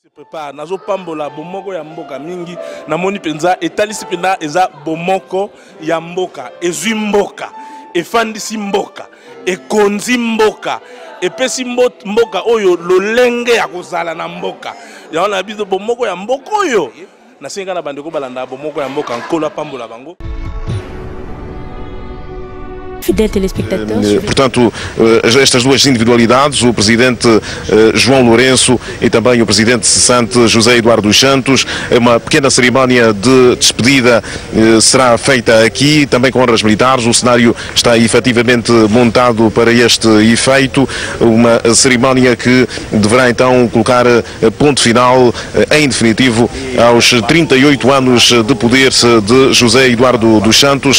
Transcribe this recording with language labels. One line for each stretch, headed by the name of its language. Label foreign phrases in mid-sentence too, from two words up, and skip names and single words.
Lingala: part nazo pambola bomoko ya mboka mingi na moni penza etalisi penda eza bomoko ya mboka ezwi mboka efandisi mboka ekonzi mboka epesi mboka oyo lolenge ya kozala na mboka ya wana biso bomoko ya mboka oyo na senga na bandeko balanda bomoko ya mboka nkolo pambola bango.
French: Fidèles telespectateurs.
Portuguese: Portanto, estas duas individualidades, o presidente João Lourenço e também o presidente cessante José Eduardo dos Santos, uma pequena cerimónia de despedida será feita aqui, também com honras militares. O cenário está efetivamente montado para este efeito, uma cerimónia que deverá então colocar ponto final, em definitivo, aos 38 anos de poder de José Eduardo dos Santos.